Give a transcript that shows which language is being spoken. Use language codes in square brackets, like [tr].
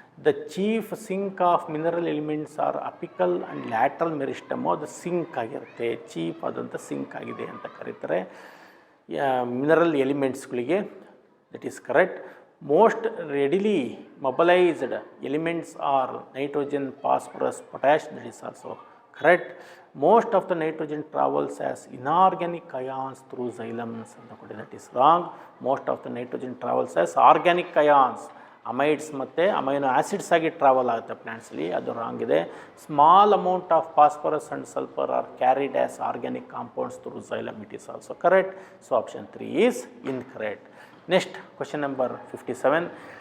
[en] the chief sink of mineral elements are apical and lateral meristem, [kn] ಅದು sync ಆಗಿರುತ್ತೆ, chief ಆದಂಥ sync ಆಗಿದೆ ಅಂತ ಕರೀತಾರೆ [en] Mineral ಎಲಿಮೆಂಟ್ಸ್ಗಳಿಗೆ, that is correct. Most readily mobilised elements are nitrogen, phosphorus, potash, that is also correct. Most of the nitrogen travels as inorganic ions through xylems [kn] ಅಂತ ಕೊಟ್ಟಿದೆ. [en] That is wrong. Most of the nitrogen travels as organic ions. [kn] ಅಮೈಡ್ಸ್ ಮತ್ತು amino acids ಆಗಿ travel ಆಗುತ್ತೆ ಪ್ಲ್ಯಾಂಟ್ಸಲ್ಲಿ, ಅದು wrong ಇದೆ. [en] Small amount of phosphorus and sulphur are carried as organic compounds through xylem. It is also correct. So option 3 is incorrect. Next, question number 57.